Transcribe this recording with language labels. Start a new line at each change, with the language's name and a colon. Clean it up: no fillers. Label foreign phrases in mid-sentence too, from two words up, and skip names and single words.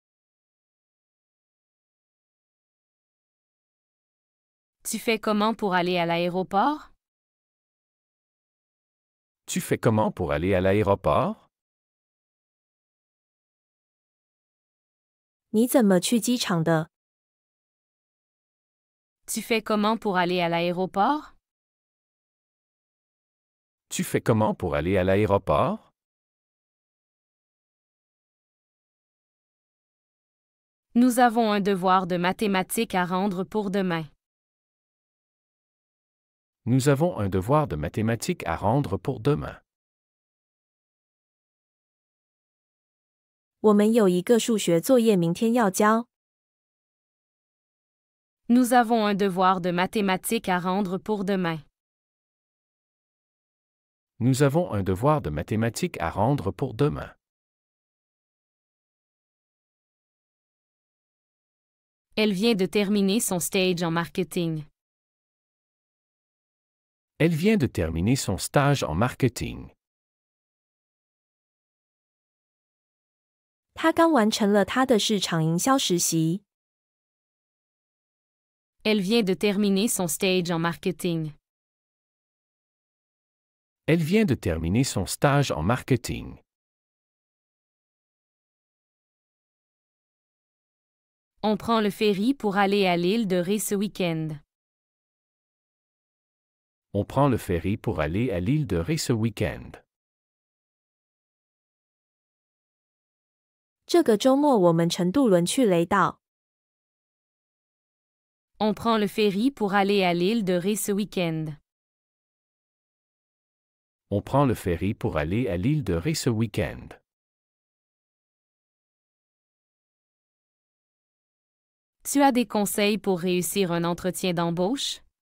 French: Tu fais comment pour aller à l'aéroport? Tu fais comment pour aller à l'aéroport?
Chinese: 你怎么去机场的？
French: Tu fais comment pour aller à l'aéroport? Tu fais comment pour aller à l'aéroport? Nous avons un devoir de mathématiques à rendre pour demain. Nous avons un devoir de mathématiques à rendre pour demain.
Chinese: 我们有一个数学作业明天要交。
French: Nous avons un devoir de mathématiques à rendre pour demain. Nous avons un devoir de mathématiques à rendre pour demain. Elle vient de terminer son stage en marketing. Elle vient de terminer son stage en marketing.
Chinese: 他刚完成了他的市场营销实习。
French: Elle vient de terminer son stage en marketing. Elle vient de terminer son stage en marketing. On prend le ferry pour aller à l'île de Ré ce week-end. On prend le ferry pour aller à l'île de Ré ce week-end.
Chinese: 这个周末我们乘渡轮去雷岛。
French: On prend le ferry pour aller à l'île de Ré ce week-end. On prend le ferry pour aller à l'île de Ré ce week-end. Tu as des conseils pour réussir un entretien d'embauche?